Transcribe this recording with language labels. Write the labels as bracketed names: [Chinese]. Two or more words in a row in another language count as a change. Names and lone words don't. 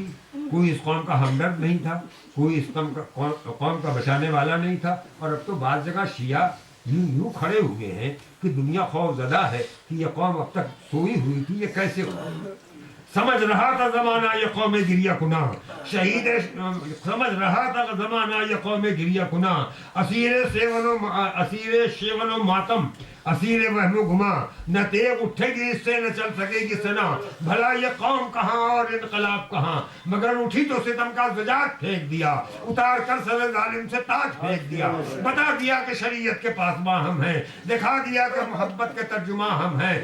[Urdu] کوئی اس قوم کا ہمدرد نہیں تھا, کوئی اس قوم کا بچانے والا نہیں تھا. اور اب تو بعض جگہ شیعہ یوں کھڑے ہوئے ہیں کہ دنیا خوف زدہ ہے کہ یہ قوم اب تک سوئی ہوئی تھی, یہ کیسے ہوا. سمجھ رہا تھا زمانہ یہ قوم گریہ کنا, شہید سمجھ رہا تھا زمانہ یہ قوم گریہ کنا, اسیر شیون و ماتم, اسیر وہم و گما, نہ تیغ اٹھے گی اس سے نہ چل سکے گی سنا. بھلا یہ قوم کہاں اور انقلاب کہاں, مگر اٹھی تو ستم کا زجاج پھینک دیا, اتار کر سر ظالم سے تاج پھینک دیا. بتا دیا کہ شریعت کے پاسباں ہم ہیں, دکھا دیا کہ محبت کے ترجمہ ہم ہیں.